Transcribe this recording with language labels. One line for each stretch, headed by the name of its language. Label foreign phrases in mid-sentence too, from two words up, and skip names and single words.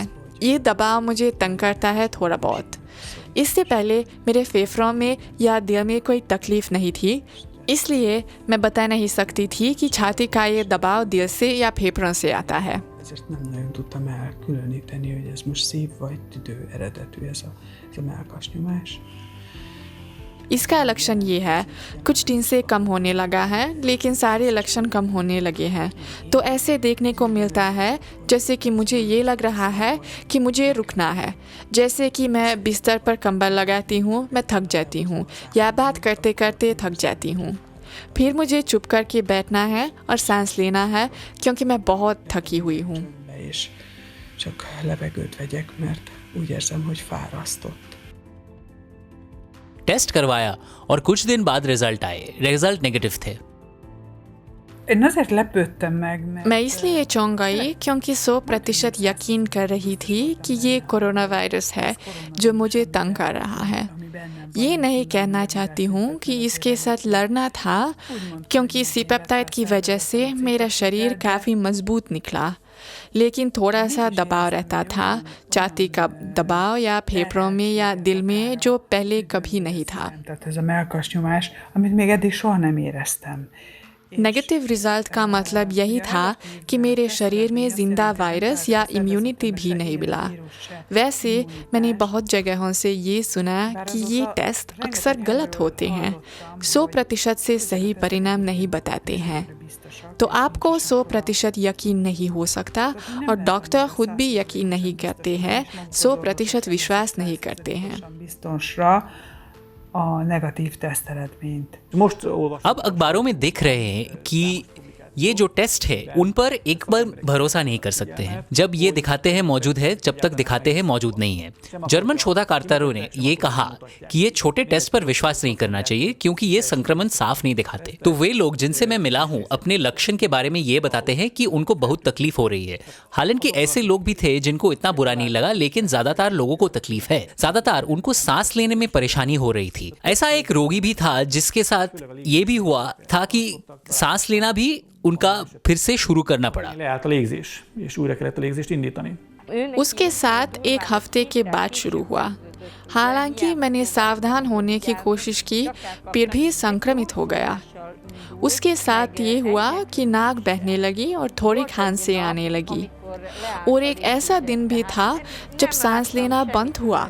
Hindi: ये दबाव मुझे तंग करता है थोड़ा बहुत। इससे पहले मेरे फेफड़ों में या दिल में कोई तकलीफ़ नहीं थी, इसलिए मैं बता नहीं सकती थी कि छाती का ये दबाव दिल से या फेफड़ों से आता है।
Hungarian: Ezért nem nagyon tudtam elkülöníteni, hogy ez most szív vagy tüdő eredetű ez a mellkas nyomás.
Hindi: इसका लक्षण ये है, कुछ दिन से कम होने लगा है लेकिन सारे लक्षण कम होने लगे हैं। तो ऐसे देखने को मिलता है जैसे कि मुझे ये लग रहा है कि मुझे रुकना है, जैसे कि मैं बिस्तर पर कंबल लगाती हूँ, मैं थक जाती हूँ या बात करते करते थक जाती हूँ। फिर मुझे चुप करके बैठना है और सांस लेना है क्योंकि मैं बहुत थकी हुई हूँ।
Hungarian: Be és csak levegőt vegyek, mert úgy érzem, hogy fárasztott.
Hindi: टेस्ट करवाया और कुछ दिन बाद रिजल्ट आए। रिजल्ट नेगेटिव थे।
Hungarian: Én azért lepődtem meg, mert
Hindi: मैं इसलिए चौंक गई क्योंकि 100% यकीन कर रही थी कि ये कोरोना वायरस है जो मुझे तंग कर रहा है। ये नहीं कहना चाहती हूँ कि इसके साथ लड़ना था, क्योंकि सी पेप्टाइड की वजह से मेरा शरीर काफ़ी मजबूत निकला, लेकिन थोड़ा सा दबाव रहता था, छाती का दबाव या फेफड़ों में या दिल में, जो पहले कभी नहीं था।
Hungarian: tehát ez a mellkas nyomás, amit még eddig soha nem éreztem.
Hindi: नेगेटिव रिजल्ट का मतलब यही था कि मेरे शरीर में जिंदा वायरस या इम्यूनिटी भी नहीं मिला। वैसे मैंने बहुत जगहों से ये सुना कि ये टेस्ट अक्सर गलत होते हैं, 100% से सही परिणाम नहीं बताते हैं। तो आपको 100% यकीन नहीं हो सकता और डॉक्टर खुद भी यकीन नहीं करते हैं, 100% विश्वास नहीं करते हैं।
Hungarian: Biztosra a negatív teszteredményt.
Hindi: अब अखबारों में देख रहे हैं कि ये जो टेस्ट है उन पर एक बार भरोसा नहीं कर सकते हैं। जब ये दिखाते हैं मौजूद है, जब तक दिखाते हैं मौजूद नहीं है। जर्मन शोधकर्ताओं ने ये कहा कि ये छोटे टेस्ट पर विश्वास नहीं करना चाहिए क्योंकि ये संक्रमण साफ नहीं दिखाते। तो वे लोग जिनसे मैं मिला हूँ अपने लक्षण के बारे में ये बताते हैं कि उनको बहुत तकलीफ हो रही है। हालांकि ऐसे लोग भी थे जिनको इतना बुरा नहीं लगा, लेकिन ज्यादातर लोगों को तकलीफ है। ज्यादातर उनको सांस लेने में परेशानी हो रही थी। ऐसा एक रोगी भी था जिसके साथ ये भी हुआ था कि सांस लेना भी उनका फिर से शुरू करना पड़ा।
Hungarian: Leállt a légzés, és újra kellett a légzést indítani.
Hindi: उसके साथ 1 हफ्ते के बाद शुरू हुआ। हालांकि मैंने सावधान होने की कोशिश की, फिर भी संक्रमित हो गया। उसके साथ ये हुआ कि नाक बहने लगी और थोड़ी खांसी आने लगी। और एक ऐसा दिन भी था जब सांस लेना बंद हुआ।